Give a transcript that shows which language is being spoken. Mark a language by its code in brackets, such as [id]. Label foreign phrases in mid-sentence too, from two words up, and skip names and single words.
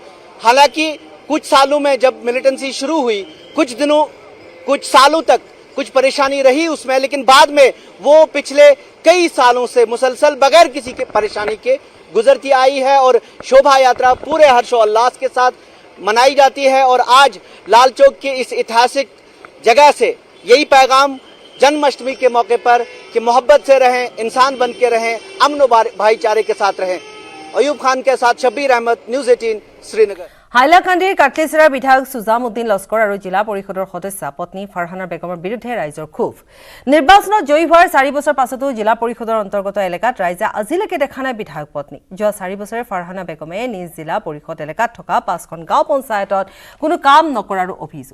[hi] हालांकि कुछ सालों में जब मिलिटेंसी शुरू हुई, कुछ सालों तक कुछ परेशानी रही उसमें, लेकिन बाद में वो पिछले कई सालों से मुसलसल बगैर किसी के परेशानी के गुजरती आई है और शोभा यात्रा पूरे हर्षोल्लास के साथ मनाई जाती है। और आज लाल चौक के इस ऐतिहासिक जगह से यही पैगाम जन्माष्टमी के मौके पर कि मोहब्बत से रहें, इंसान बन के रहें, अमन और भाईचारे के साथ रहें। अयूब खान के साथ शब्बीर अहमद, न्यूज़ 18 श्रीनगर। [as] হাইলাকান্দিৰ কাটলিচৰাৰ বিধায়ক সুজামুদ্দিন লস্কৰ আৰু জিলা পৰিষদৰ সদস্যা পত্নী ফাৰহানা বেগমৰ বিৰুদ্ধে ৰাইজৰ ক্ষোভ। নিৰ্বাচনত জয়ী হোৱাৰ 4 বছৰ পাছতো জিলা পৰিষদৰ অন্তৰ্গত এলেকাত ৰাইজে আজিলৈকে দেখা নাই বিধায়ক পত্নী। যোৱা 4 বছৰে ফাৰহানা বেগমে নিজ জিলা পৰিষদ এলেকাত থকা 5খন গাঁও পঞ্চায়তত কোনো কাম নকৰাৰ অভিযোগ।